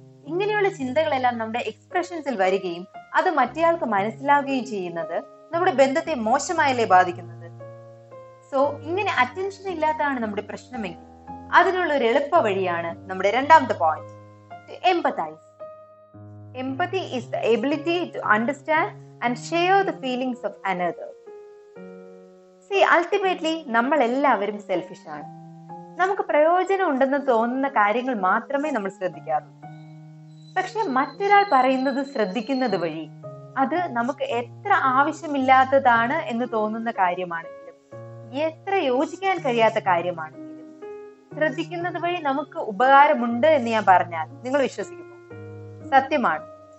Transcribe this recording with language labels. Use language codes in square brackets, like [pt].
[ml] ഇങ്ങനെയുള്ള ചിന്തകളെല്ലാം നമ്മുടെ എക്സ്പ്രഷൻസിൽ വരികയും അത് മറ്റേയാൾക്ക് മനസ്സിലാവുകയും ചെയ്യുന്നത് നമ്മുടെ ബന്ധത്തെ മോശമായല്ലേ ബാധിക്കുന്നത്. സോ ഇങ്ങനെ അറ്റൻഷൻ ഇല്ലാത്തതാണ് നമ്മുടെ പ്രശ്നമെങ്കിൽ അതിനുള്ള ഒരു എളുപ്പ വഴിയാണ് നമ്മുടെ രണ്ടാമത്തെ point, to empathise. [en] Empathy is the ability to understand and share the feelings of another. See, ultimately [ml] നമ്മൾ എല്ലാവരും സെൽഫിഷ് ആണ്. നമുക്ക് പ്രയോജനം ഉണ്ടെന്ന് തോന്നുന്ന കാര്യങ്ങൾ മാത്രമേ നമ്മൾ ശ്രദ്ധിക്കാറുള്ളൂ. പക്ഷെ മറ്റൊരാൾ പറയുന്നത് ശ്രദ്ധിക്കുന്നത് വഴി അത് നമുക്ക് എത്ര ആവശ്യമില്ലാത്തതാണ് എന്ന് തോന്നുന്ന കാര്യമാണെങ്കിലും എത്ര യോജിക്കാൻ കഴിയാത്ത കാര്യമാണെങ്കിലും ശ്രദ്ധിക്കുന്നത് വഴി നമുക്ക് ഉപകാരമുണ്ട് എന്ന് ഞാൻ പറഞ്ഞാൽ നിങ്ങൾ വിശ്വസിക്കുന്നു? സത്യമാണ്.